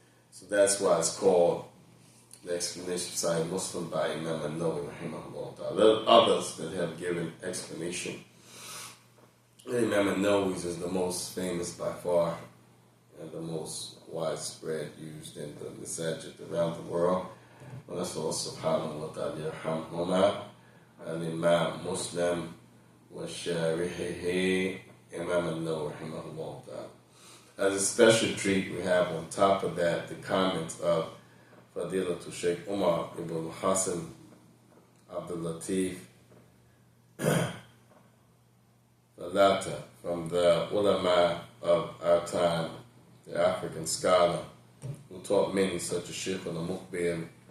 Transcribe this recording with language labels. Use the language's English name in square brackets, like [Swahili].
[English] So that's why it's called the explanation of Sahih Muslim by Imam An-Nawawee rahimahullah. There are others that have given explanation. Imam An-Nawawee's is the most famous by far and the most widespread used in the masajid around the world. [Arabic] ونسأل الله سبحانه وتعالى يرحمهما الإمام مسلم وشارحه Imam An-Nawawee رحمه الله تعالى. [English] As a special treat, we have on top of that the comments of Fadilatul Shaykh Umar ibn Hassan Abdul Latif Falata, from the ulama of our time, the African scholar who taught many, such as Shaykh Umar Falata,